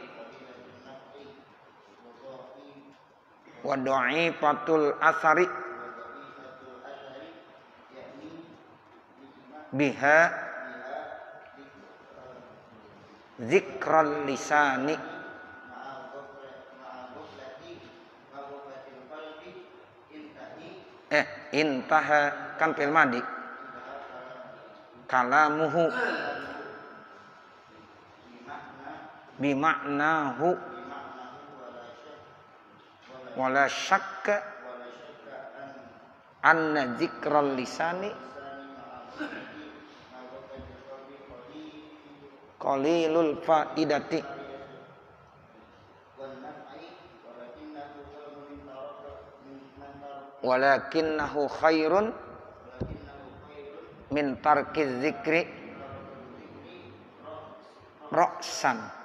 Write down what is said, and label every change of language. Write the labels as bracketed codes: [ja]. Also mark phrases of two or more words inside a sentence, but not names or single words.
[ar] وضعيفة الآثار بها ذكر اللسان انتهى كان فعل ماض كلامه بمعناه ولا شك أن ذكر اللسان قليل الفائدة ولكنه خير من ترك الذكر رأسا.